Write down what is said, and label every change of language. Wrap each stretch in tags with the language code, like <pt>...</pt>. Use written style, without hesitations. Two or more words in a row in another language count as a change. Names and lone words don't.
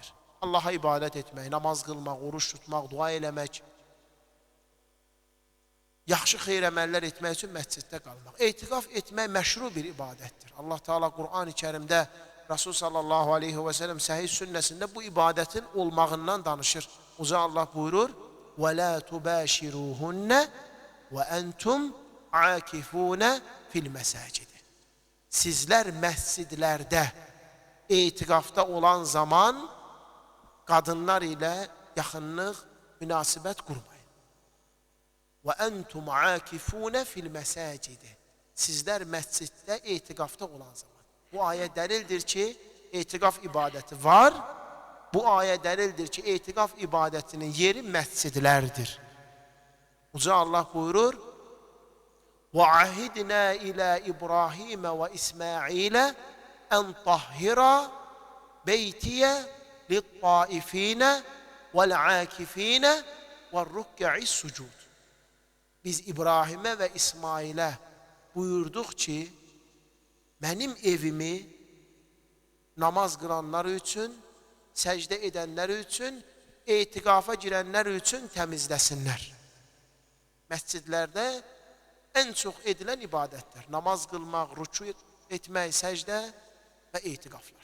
<az>Allaha ibadət etmək, namaz qılmaq, oruç tutmaq, dua eləmək, yaxşı xeyr əməllər etmək üçün məsciddə qalmaq. Etiqaf etmək məşru bir ibadətdir. Allah Teala Qur'an-ı Kərimdə Rasul</az> <ar>صلى الله عليه وسلم</ar> <az>səhih sünnəsində bu ibadətin olmağından danışır. Uca Allah buyurur:</az> <ar>وَلَا تُبَاشِرُوهُنَّ وَأَنْتُمْ عَاكِفُونَ فِي الْمَسَاجِدِ.</ar> <az>Sizlər məscidlərdə etiqafda olan zaman qadınlar ilə yaxınlıq, münasibət qurmayın.</az> <ar>وَأَنْتُمْ عَاكِفُونَ فِي الْمَسَاجِدِ.</ar> <az>Sizlər məsciddə etiqafda olan zaman. Bu ayə dəlildir ki, etiqaf ibadəti var. Bu ayə dəlildir ki, etiqaf ibadətinin yeri məscidlərdir. Uca Allah buyurur:</az> <ar>وَعَهِدْنَا إِلَى إِبْرَاهِيمَ وَإِسْمَاعِيلَ أَنْ طَهِّرَ بَيْتِيَ لِلطَّائِفِينَ وَالْعَاكِفِينَ وَالرُّكَّعِ السُّجُودِ.</ar> <az>Biz İbrahimə və İsmailə buyurduq ki, mənim evimi namaz qılanlar üçün, səcdə edənlər üçün, etiqafa girənlər üçün təmizləsinlər. Məscidlərdə ən çox edilən ibadətlər, namaz qılmaq, rüku etmək, səcdə və etiqaflar.</az>